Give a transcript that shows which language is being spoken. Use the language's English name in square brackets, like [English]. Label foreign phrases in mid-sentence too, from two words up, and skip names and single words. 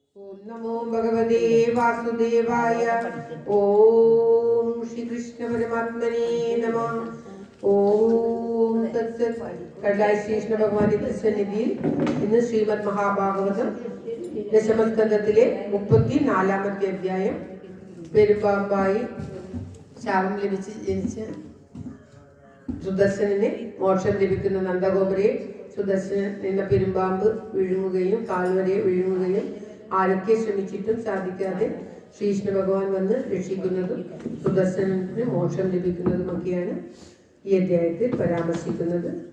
[Sanskrit] ओम नमो भगवते वासुदेवाय। ओम श्री कृष्ण परमात्मने नमः। ॐ तत्सत्. [Malayalam] കടലായ ശ്രീകൃഷ്ണ ഭഗവാന്റെ തിരുസന്നിധിയിൽ ഇന്ന് ശ്രീമദ് മഹാഭാഗവതം ദശമസ്കന്ധത്തിലെ 34-ാമത്തെ അധ്യായം. പെരുമ്പാമ്പായി ശാപം ലഭിച്ച് ജനിച്ച സുദർശനന് മോക്ഷം ലഭിക്കുന്ന നന്ദഗോപുരയെ സുദർശനൻ എന്ന പെരുമ്പാമ്പ് വിഴുങ്ങുകയും കാൽവരെ വിഴുങ്ങുകയും ആരൊക്കെ ശ്രമിച്ചിട്ടും സാധിക്കാതെ ശ്രീകൃഷ്ണ ഭഗവാൻ വന്ന് രക്ഷിക്കുന്നതും സുദർശനന് മോക്ഷം ലഭിക്കുന്നതുമൊക്കെയാണ് ഈ അധ്യായത്തിൽ പരാമർശിക്കുന്നത്.